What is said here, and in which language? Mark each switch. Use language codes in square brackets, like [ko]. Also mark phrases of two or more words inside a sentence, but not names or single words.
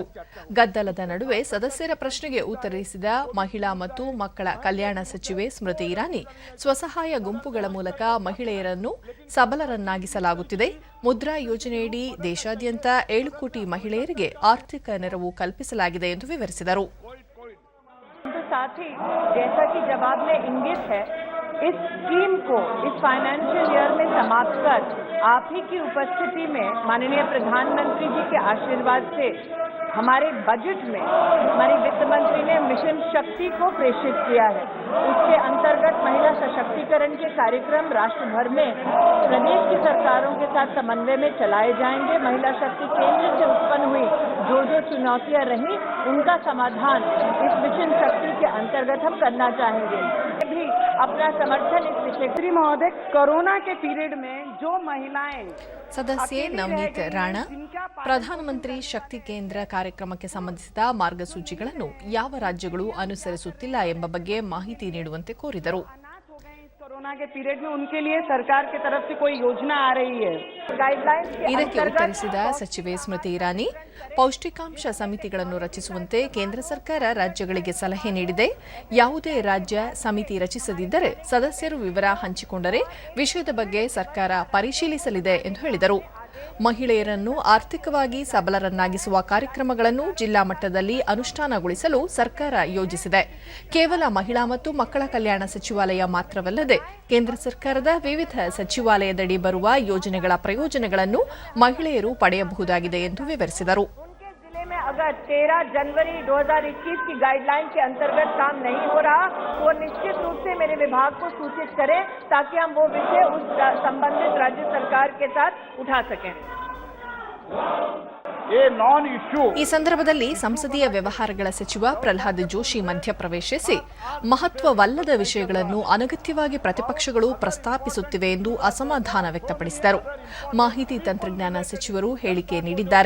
[kn] ಗದ್ದಲದ ನಡುವೆ ಸದಸ್ಯರ ಪ್ರಶ್ನೆಗೆ ಉತ್ತರಿಸಿದ ಮಹಿಳಾ ಮತ್ತು ಮಕ್ಕಳ ಕಲ್ಯಾಣ ಸಚಿವೆ ಸ್ಮೃತಿ ಇರಾನಿ, ಸ್ವಸಹಾಯ ಗುಂಪುಗಳ ಮೂಲಕ ಮಹಿಳೆಯರನ್ನು ಸಬಲರನ್ನಾಗಿಸಲಾಗುತ್ತಿದೆ. ಮುದ್ರಾ ಯೋಜನೆಯಡಿ ದೇಶಾದ್ಯಂತ 7 ಕೋಟಿ ಮಹಿಳೆಯರಿಗೆ ಆರ್ಥಿಕ ನೆರವು ಕಲ್ಪಿಸಲಾಗಿದೆ ಎಂದು ವಿವರಿಸಿದರು. [hi] इस स्कीम को इस [en] financial year [hi] में समाप्त कर आप ही की उपस्थिति में माननीय प्रधानमंत्री जी के आशीर्वाद से हमारे बजट में हमारी वित्त मंत्री ने मिशन शक्ति को प्रेषित किया है. उसके अंतर्गत महिला सशक्तिकरण के कार्यक्रम राष्ट्र भर में प्रदेश की सरकारों के साथ समन्वय में चलाए जाएंगे. महिला शक्ति केंद्र से उत्पन्न हुई जो चुनौतियां रही उनका समाधान इस मिशन शक्ति के अंतर्गत हम करना चाहेंगे. भी अपना समर्थन इस विषय। श्री महोदय, कोरोना के पीरियड में जो महिलाएं [kn] ಸದಸ್ಯೆ ನವನೀತ್ ರಾಣಾ ಪ್ರಧಾನಮಂತ್ರಿ ಶಕ್ತಿ ಕೇಂದ್ರ ಕಾರ್ಯಕ್ರಮಕ್ಕೆ ಸಂಬಂಧಿಸಿದ ಮಾರ್ಗಸೂಚಿಗಳನ್ನು ಯಾವ ರಾಜ್ಯಗಳು ಅನುಸರಿಸುತ್ತಿಲ್ಲ ಎಂಬ ಬಗ್ಗೆ ಮಾಹಿತಿ ನೀಡುವಂತೆ ಕೋರಿದರು. [hi] कोरोना के पीरियड में उनके लिए सरकार की तरफ से कोई योजना आ रही है गाइडलाइंस [kn] ಇದಕ್ಕೆ ಉತ್ತರಿಸಿದ ಸಚಿವೆ ಸ್ಮೃತಿ ಇರಾನಿ ಪೌಷ್ಟಿಕಾಂಶ ಸಮಿತಿಗಳನ್ನು ರಚಿಸುವಂತೆ ಕೇಂದ್ರ ಸರ್ಕಾರ ರಾಜ್ಯಗಳಿಗೆ ಸಲಹೆ ನೀಡಿದೆ. ಯಾವುದೇ ರಾಜ್ಯ ಸಮಿತಿ ರಚಿಸದಿದ್ದರೆ ಸದಸ್ಯರು ವಿವರ ಹಂಚಿಕೊಂಡರೆ ವಿಷಯದ ಬಗ್ಗೆ ಸರ್ಕಾರ ಪರಿಶೀಲಿಸಲಿದೆ ಎಂದು ಹೇಳಿದರು. ಮಹಿಳೆಯರನ್ನು ಆರ್ಥಿಕವಾಗಿ ಸಬಲರನ್ನಾಗಿಸುವ ಕಾರ್ಯಕ್ರಮಗಳನ್ನು ಜಿಲ್ಲಾ ಮಟ್ಟದಲ್ಲಿ ಅನುಷ್ಠಾನಗೊಳಿಸಲು ಸರ್ಕಾರ ಯೋಜಿಸಿದೆ. ಕೇವಲ ಮಹಿಳಾ ಮತ್ತು ಮಕ್ಕಳ ಕಲ್ಯಾಣ ಸಚಿವಾಲಯ ಮಾತ್ರವಲ್ಲದೆ ಕೇಂದ್ರ ಸರ್ಕಾರದ ವಿವಿಧ ಸಚಿವಾಲಯದಡಿ ಬರುವ ಯೋಜನೆಗಳ ಪ್ರಯೋಜನಗಳನ್ನು ಮಹಿಳೆಯರು ಪಡೆಯಬಹುದಾಗಿದೆ ಎಂದು ವಿವರಿಸಿದರು. [hi] अगर 13 जनवरी 2021 की गाइडलाइन के अंतर्गत काम नहीं हो रहा तो वो निश्चित रूप से मेरे विभाग को सूचित करें ताकि हम वो विषय उस संबंधित राज्य सरकार के साथ उठा सकें. [kn] ಈ ಸಂದರ್ಭದಲ್ಲಿ ಸಂಸದೀಯ ವ್ಯವಹಾರಗಳ ಸಚಿವ ಪ್ರಹ್ಲಾದ್ ಜೋಶಿ ಮಧ್ಯಪ್ರವೇಶಿಸಿ ಮಹತ್ವವಲ್ಲದ ವಿಷಯಗಳನ್ನು ಅನಗತ್ಯವಾಗಿ ಪ್ರತಿಪಕ್ಷಗಳು ಪ್ರಸ್ತಾಪಿಸುತ್ತಿವೆ ಎಂದು ಅಸಮಾಧಾನ ವ್ಯಕ್ತಪಡಿಸಿದರು. ಮಾಹಿತಿ ತಂತ್ರಜ್ಞಾನ ಸಚಿವರು ಹೇಳಿಕೆ ನೀಡಿದ್ದಾರೆ.